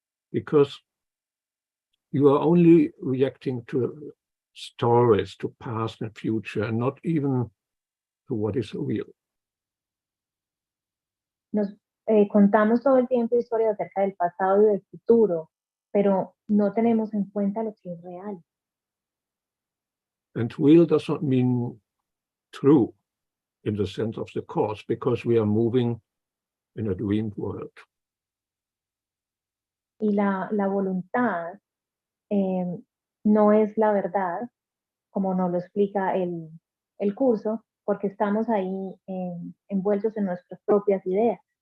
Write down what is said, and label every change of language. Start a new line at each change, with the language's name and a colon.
English: Because you are only reacting to stories, to past and future, and not even to what is real.
Spanish: Nos contamos todo el tiempo historias acerca del pasado y del futuro, pero no tenemos en cuenta lo que es real.
English: And real does not mean true in the sense of the Course, because we are moving in a dream world.
Spanish: Y la voluntad no es la verdad, como nos lo explica el curso, porque estamos ahí envueltos en nuestras propias ideas.